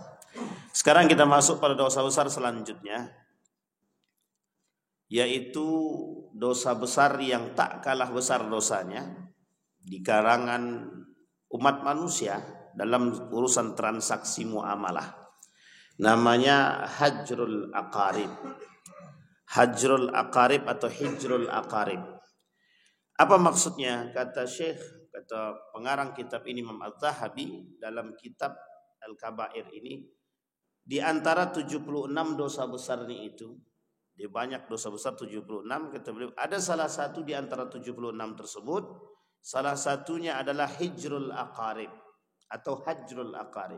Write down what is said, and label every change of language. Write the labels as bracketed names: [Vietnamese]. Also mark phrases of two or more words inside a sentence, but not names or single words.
[Indonesian] Sekarang kita masuk pada dosa besar selanjutnya, yaitu dosa besar yang tak kalah besar dosanya di kalangan umat manusia dalam urusan transaksi muamalah. Namanya [Arabic] هجر الأقارب. هجر الأقارب atau هجر الأقارب. [Indonesian] Apa maksudnya? Kata pengarang kitab ini Imam Az-Zahabi dalam kitab Al-Kabair ini, di antara 76 dosa besar ini itu, dia banyak dosa besar 76, kata beliau, ada salah satu di antara 76 tersebut, salah satunya adalah [Arabic] هجر الأقارب [Indonesian] atau [Arabic] هجر الأقارب.